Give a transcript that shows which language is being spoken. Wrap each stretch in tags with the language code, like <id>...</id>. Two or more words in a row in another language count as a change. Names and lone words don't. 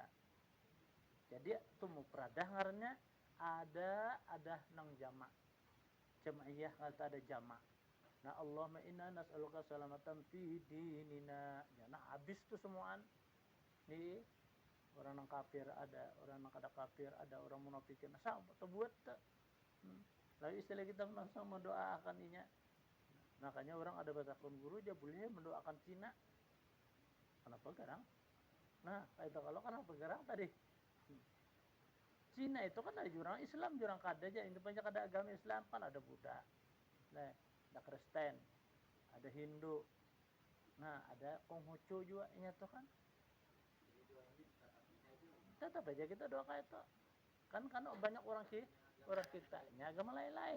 <bjn>Jadi itu mufradah ngarannya ada nang jamak. Jamaiyah kata ada jamak. Nah,</bjn> <ar>اللهم إنا نسألك سلامة في ديننا.</ar> <bjn>Ya, nah habis tuh semuaan. Nih orang yang kafir ada, orang yang kada kafir ada, orang munafikin. Sama buat lalu istilah kita langsung mendoakan inya. Makanya orang ada batakun guru dia boleh mendoakan Cina. Kenapa garang? Nah, itu kalau kenapa garang tadi? Cina itu kan ada jurang Islam, jurang kada aja. Ini banyak ada agama Islam kan ada Buddha, nah, ada Kristen, ada Hindu, Nah, ada Konghucu juga tuh kan. Tetap aja kita doa kayak itu. Kan karena banyak orang kita agama lain-lain.</bjn>